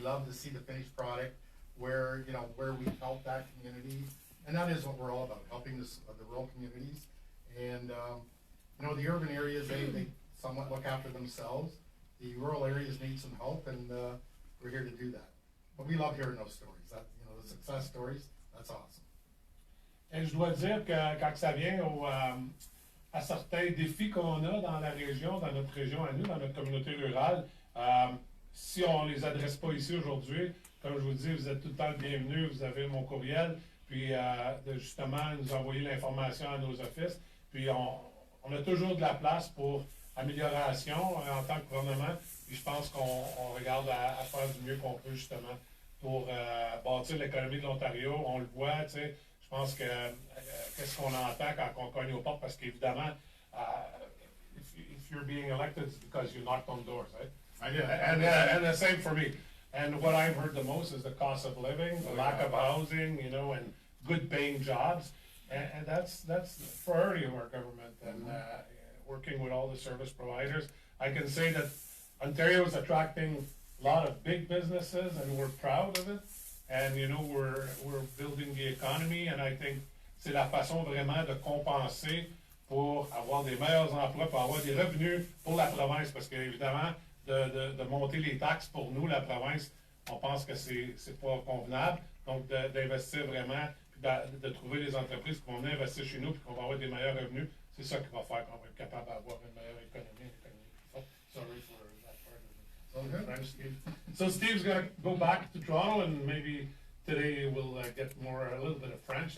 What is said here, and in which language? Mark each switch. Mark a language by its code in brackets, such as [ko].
[en] We love to see the finished product where, you know, where we help that community, and that is what we're all about, helping the rural communities. And you know, the urban areas, they somewhat look after themselves. The rural areas need some help, and we're here to do that. But we love hearing those stories. That, you know, the success stories, that's awesome. [fr] Et je dois dire que quand ça vient à certains défis qu'on a dans la région, dans notre région à nous, dans notre communauté rurale, si on ne les adresse pas ici aujourd'hui, comme je vous dis, vous êtes tout le temps le bienvenu, vous avez mon courriel, puis de justement nous envoyer l'information à nos offices, puis on a toujours de la place pour amélioration en tant que gouvernement, puis je pense qu'on regarde à faire du mieux qu'on peut justement pour bâtir l'économie de l'Ontario. On le voit, tu sais, je pense que qu'est-ce qu'on entend quand on cogne aux portes, parce qu'évidemment, [en] if you're being elected, it's because you knocked on doors, right? And the same for me. And what I've heard the most is the cost of living, the lack of housing, you know, and good paying jobs. And that's the priority of our government, and working with all the service providers. I can say that Ontario is attracting a lot of big businesses, and we're proud of it. And you know, we're building the economy, and I think [fr] c'est la façon vraiment de compenser pour avoir des meilleurs emplois, pour avoir des revenus pour la province, parce qu'évidemment, de monter les taxes pour nous, la province, on pense que c'est pas convenable. Donc d'investir vraiment, puis de trouver des entreprises qui vont venir investir chez nous, puis qu'on va avoir des meilleurs revenus, c'est ça qui va faire qu'on va être capable d'avoir une meilleure économie. [en] Sorry for that part of it. French, Steve. So Steve's going to go back to Toronto, and maybe today we'll get a little bit of French.